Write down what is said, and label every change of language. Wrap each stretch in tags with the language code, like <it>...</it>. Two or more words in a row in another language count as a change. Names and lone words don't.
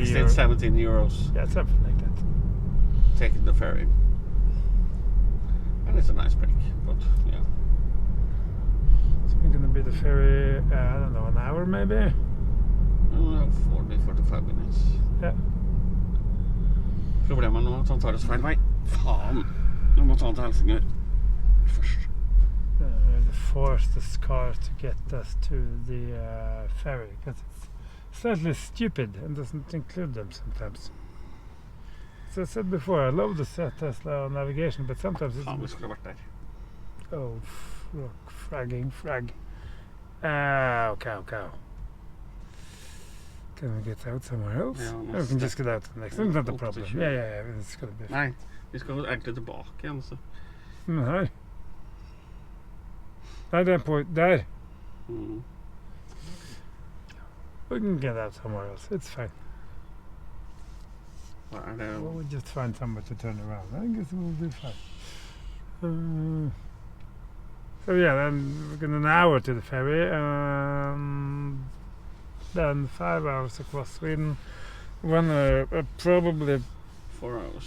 <en>16, 17 euros. Yeah, something like that. Taking the ferry. And it's a nice break, but yeah. So we're gonna be the ferry, I don't know, an hour maybe? I don't know, 40, 45 minutes. Yeah.</en> <no>Problemet nå er at han tar oss feil vei. Faen! Vi må ta den til Helsinger først.</no> <en>They forced this car to get us to the ferry because it's slightly stupid and doesn't include them sometimes. As I said before, I love the Tesla navigation, but sometimes it's...</en> <no>Faen, vi skulle ha vært der.</no> <en>Oh, frag. Cow. Can we get out somewhere else?</en> <no>Ja,</no> <en>we can just get out the next. It's not a problem. 28. Yeah, it's gonna be fine.</en> <no>Nei, vi skal egentlig tilbake igjen, så. Men her. Nei, det er på der. Mm.</no> <en>We can get out somewhere else. It's fine.</en> <no>Hva er det?</no> <en>We'll just find somewhere to turn around. I guess we'll be fine. So yeah, then we're going an hour to the ferry, then 5 hours across Sweden, Probably. 4 hours.</en>